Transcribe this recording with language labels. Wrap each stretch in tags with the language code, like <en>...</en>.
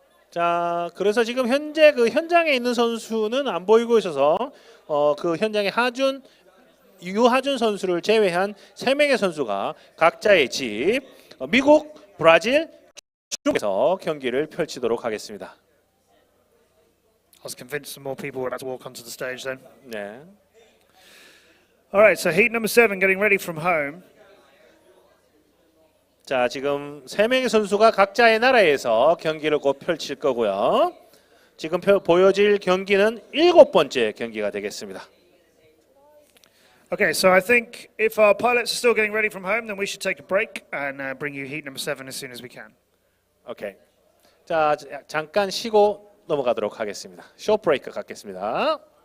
<ko>자, 그래서 지금 현재 그 현장에 있는 선수는 안 보이고 있어서 그 현장에 유하준 선수를 제외한 3명의 선수가 각자의 집, 미국, 브라질, 중국에서 경기를 펼치도록 하겠습니다.</ko> <en>I was convinced some more people were about to walk onto the stage then.</en> <ko>네.</ko> <en>All right, so heat number 7 getting ready from home.</en> <ko>자, 지금 3명의 선수가 각자의 나라에서 경기를 곧 펼칠 거고요. 지금 보여질 경기는 7번째 경기가 되겠습니다.</ko> <en>Okay, so I think if our pilots are still getting ready from home, then we should take a break and bring you heat number 7 as soon as we can. 오케이.</en> <ko>자, 잠깐 쉬고 넘어가도록 하겠습니다. 쇼 브레이크 갖겠습니다.</ko>